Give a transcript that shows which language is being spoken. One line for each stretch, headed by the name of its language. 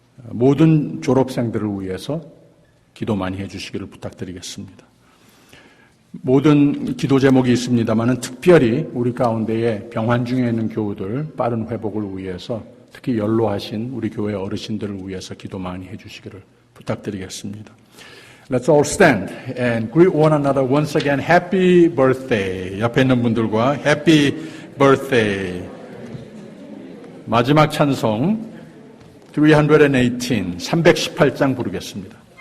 Korean: 모든 졸업생들을 위해서 기도 많이 해주시기를 부탁드리겠습니다. 모든 기도 제목이 있습니다만 특별히 우리 가운데에 병환 중에 있는 교우들 빠른 회복을 위해서 특히 연로하신 우리 교회 어르신들을 위해서 기도 많이 해주시기를 부탁드리겠습니다.
English: Let's all stand and greet one another once again. Happy birthday.
Korean: 옆에 있는 분들과
English: Happy birthday.
Korean: 마지막 찬송 318, 318장 부르겠습니다.